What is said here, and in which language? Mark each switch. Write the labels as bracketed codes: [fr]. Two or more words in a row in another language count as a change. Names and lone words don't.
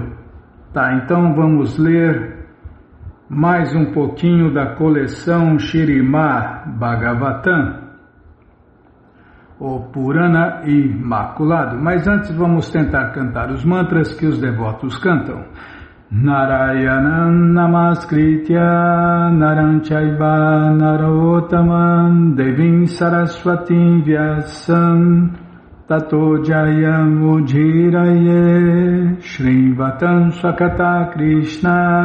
[pt] Tá, então vamos ler mais um pouquinho da coleção Shrimad Bhagavatam, o Purana Imaculado. Mas antes vamos tentar cantar os mantras que os devotos cantam. [sa] नारायणं नमस्कृत्य नरं चैव नरोत्तमम् देवीं सरस्वतीं व्यासं ततो जयम् उदीरयेत् शृण्वतां स्वकथाः कृष्ण